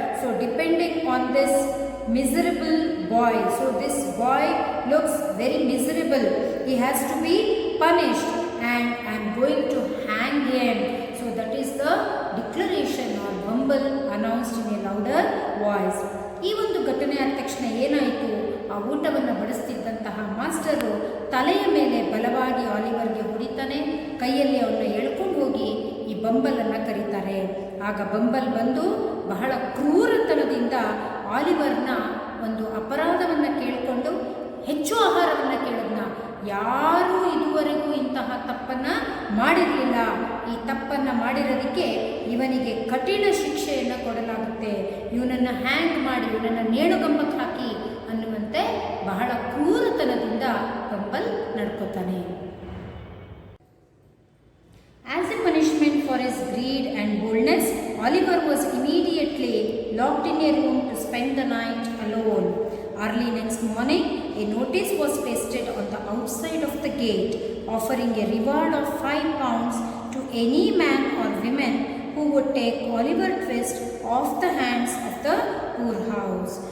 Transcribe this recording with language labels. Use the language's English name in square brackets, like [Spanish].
[English] So depending on this miserable boy, so this boy looks very miserable. He has to be punished and I am going to hang him. So that is the declaration or Bumble announced in a louder voice. [Kannada] ಈ ಒಂದು ಘಟನೆ ಆದ ತಕ್ಷಣ ಏನಾಯಿತು, ಆ ಊಟವನ್ನು ಬಡಿಸ್ತಿದ್ದಂತಹ master ತಲೆಯ ಮೇಲೆ ಬಲವಾಗಿ ಆಲಿವರ್ಗೆ ಹೊಡಿತಾನೆ, ಕೈಯಲ್ಲಿ ಅವನ್ನ ಎಳ್ಕೊಂಡು ಹೋಗಿ ಈ ಬಂಬಲನ್ನು ಕರೀತಾರೆ. ಆಗ ಬಂಬಲ್ ಬಂದು ಬಹಳ ಕ್ರೂರತನದಿಂದ ಆಲಿವರ್ನ ಒಂದು ಅಪರಾಧವನ್ನು ಕೇಳಿಕೊಂಡು ಹೆಚ್ಚು ಆಹಾರವನ್ನು ಕೇಳಿದ್ನ. ಯಾರೂ ಇದುವರೆಗೂ ಇಂತಹ ತಪ್ಪನ್ನು ಮಾಡಿರಲಿಲ್ಲ. ಈ ತಪ್ಪನ್ನು ಮಾಡಿರೋದಕ್ಕೆ ಇವನಿಗೆ ಕಠಿಣ ಶಿಕ್ಷೆಯನ್ನು ಕೊಡಲಾಗುತ್ತೆ, ಇವನನ್ನು ಹ್ಯಾಂಗ್ ಮಾಡಿ, ಇವನನ್ನು ನೇಣುಗಂಬಕ್ಕೆ ಹಾಕಿ ಅನ್ನುವಂತೆ ಬಹಳ ಕ್ರೂರತನದಿಂದ bumble ನಡ್ಕೋತಾನೆ. [English] As a punishment for his greed and boldness, Oliver was immediately locked in a room to spend the night alone. Early next morning, a notice was pasted on the outside of the gate, offering a reward of 5 pounds to any man or woman who would take Oliver Twist off the hands of the poorhouse.